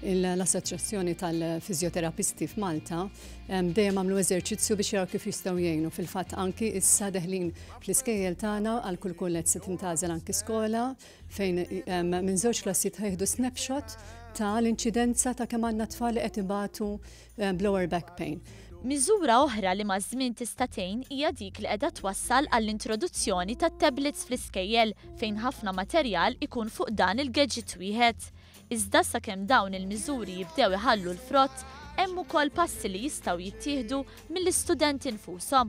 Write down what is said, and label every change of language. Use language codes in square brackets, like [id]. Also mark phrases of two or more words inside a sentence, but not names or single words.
[mt] l-Assoċjazzjoni tal-Fizioterapisti f'Malta dejjem għamlu eżerċizzju biex jaraw kif jistgħu jgħinu. Fil-fatt anki issa deħlin fl-iskejjel tagħna għal kull kullet se tintgħażel anki skola fejn minn żewġ klassijiet ħejħdu snapshot ta' l-inċidenza ta' kemm għandna tfal li qed ibatu [en] lower back pain. [mt] Miżura oħra li maż-żmien tista' tgħin hija dik li qiegħda twassal għall-introduzzjoni tat-tablets fl-iskejjel fejn ħafna materjal ikun fuq dan il-gadget wieħed. Iżda sakemm dawn il-miżuri jibdew iħallu l-frott, hemm ukoll passi li jistgħu jittieħdu mill-istudenti nfushom.